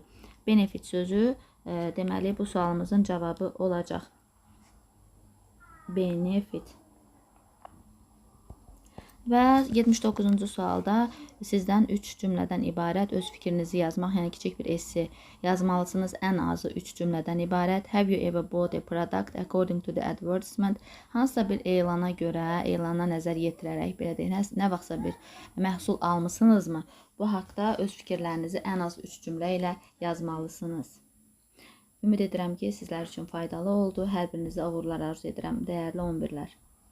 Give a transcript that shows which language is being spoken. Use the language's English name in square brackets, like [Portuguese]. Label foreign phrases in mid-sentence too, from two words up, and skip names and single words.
[Azerbaijani] Benefit sözü deməli bu sualımızın cavabı olacaq. Benefit. Və 79-cu sualda sizdən 3 cümlədən ibarət öz fikrinizi yazmaq, yəni kiçik bir esse yazmalısınız. Ən azı 3 cümlədən ibarət. [English] Have you ever bought a product according to the advertisement? [Azerbaijani] Hansısa bir elana görə, elana nəzər yetirərək, belə deyək, nə vaxtsa bir məhsul almısınızmı? Bu haqda öz fikirlərinizi ən az 3 cümlə ilə yazmalısınız. Ümid edirəm ki, sizlər üçün faydalı oldu. Hər birinizə uğurlar arzu edirəm, dəyərli 11-lər.